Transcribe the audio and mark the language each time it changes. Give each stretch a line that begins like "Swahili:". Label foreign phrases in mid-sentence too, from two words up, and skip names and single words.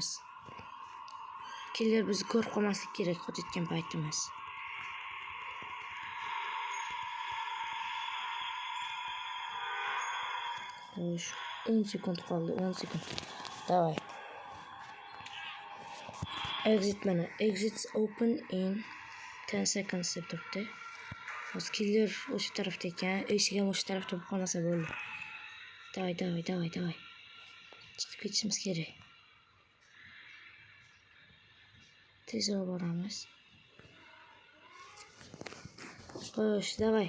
Uzbek: Killer bizni ko'rib qolmaslik kerak qochayotgan paytimiz. Xo'sh, 10 sekund qoldi, 10 sekund. Davay. Exit mana.
English: Exits open in 10 seconds
Uzbek: deb turibdi. Hozir killer o'sha tarafda ekan, eshik ham o'sha tarafda bo'lib qolmasa bo'ldi. Davay. Chiqib ketishimiz kerak. Tezroq boramiz. Xo'sh, davay.